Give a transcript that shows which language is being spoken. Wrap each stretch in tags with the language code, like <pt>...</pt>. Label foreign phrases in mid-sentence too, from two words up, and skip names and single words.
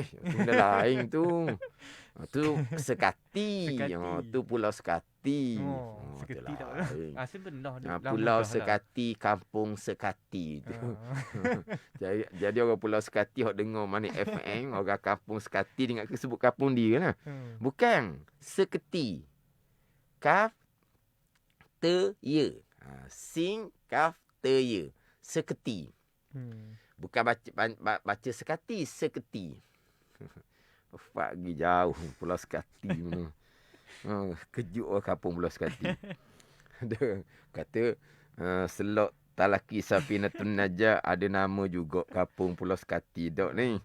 <ms>Tu dah lain tu. Tu Sekati. Tu Pulau Sekati. Sekati tak lain. Asal benar. Pulau Sekati, Kampung Sekati tu. Jadi orang Pulau Sekati hok dengar mana FM, orang Kampung Sekati dengar sebut kampung dia lah. Bukan. Seketi. Kaf te ye. Sing kaf te ye. Seketi. Bukan baca sekati, seketi. Pergi jauh Pulau Sekati mana. Kejut orang kampung Pulau Sekati. Kata Selok Talaki Safinatun Najah ada nama juga kampung Pulau Sekati dok ni.</ms>